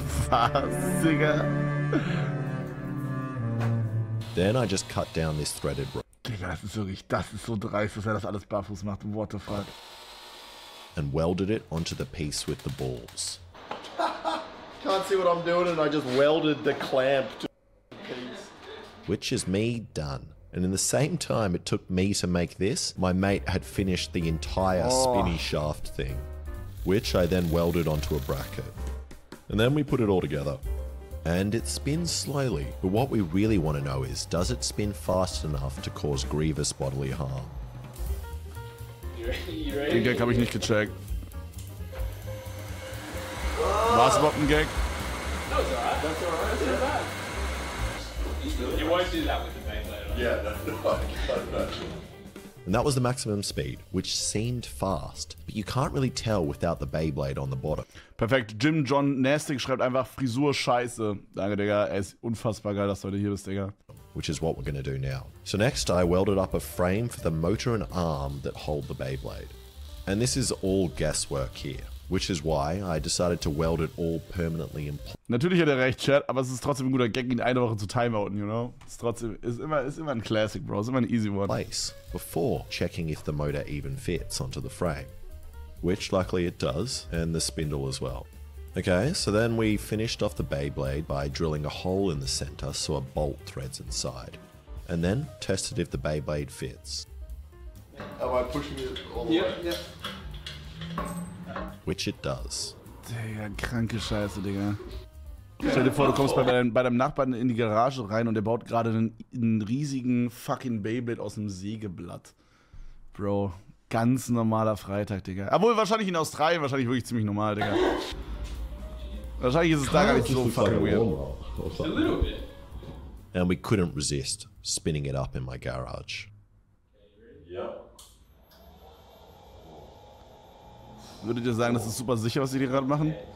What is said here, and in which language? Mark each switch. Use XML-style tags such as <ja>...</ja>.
<de>Was, Digga?</de> <en>Then I just cut down this threaded rope.</en> <de>Digga, das ist so dreist, dass das alles barfuß macht.</de> <en>What the fuck? And welded it onto the piece with the balls. Can't see what I'm doing, and I just welded the clamp to the piece. Which is me done. And in the same time it took me to make this, my mate had finished the entire spinny shaft thing, which I then welded onto a bracket. And then we put it all together. And it spins slowly, but what we really want to know is, does it spin fast enough to cause grievous bodily harm?</en> <de>Den Gag habe ich nicht gecheckt. War es überhaupt ein Gag?</de> <en>No, it's alright. That's alright. That's not bad. You won't do that with the Beyblade. Yeah, no, I can't imagine. And that was the maximum speed, which seemed fast, but you can't really tell without the Beyblade on the bottom.</en> <de>Perfekt. Jim John Nastic schreibt einfach Frisur scheiße. Danke, Digga. Er ist unfassbar geil, dass du heute hier bist, Digga.</de> <en>Which is what we're going to do now. So next I welded up a frame for the motor and arm that hold the Beyblade. And this is all guesswork here, which is why I decided to weld it all permanently in place.</en> <de>Natürlich hat er recht, Chat, aber es ist trotzdem ein guter Gag, ihn eine Woche zu timeouten,</de> <en>you know?</en> <de>Ist immer ein Classic, Bro. Ist immer ein</de> <en>easy one. Before checking if the motor even fits onto the frame, which luckily it does, and the spindle as well. Okay, so then we finished off the Beyblade by drilling a hole in the center so a bolt threads inside, and then tested if the Beyblade fits. Am I pushing it all the way? Yeah. Which it does.</en> <de>Digga, kranke Scheiße, Digga. Stell dir vor, du kommst bei deinem Nachbarn in die Garage rein und der baut gerade einen riesigen fucking Beyblade aus einem Sägeblatt. Bro, ganz normaler Freitag, Digga. Obwohl, wahrscheinlich in Australien, wahrscheinlich wirklich ziemlich normal, Digga. Wahrscheinlich ist es da gar nicht so</de> <en>fucking weird. A little bit. And we couldn't resist spinning it up in my garage. Yep.</en> <de>Würdet ihr sagen, das ist super sicher, was die gerade machen?</de>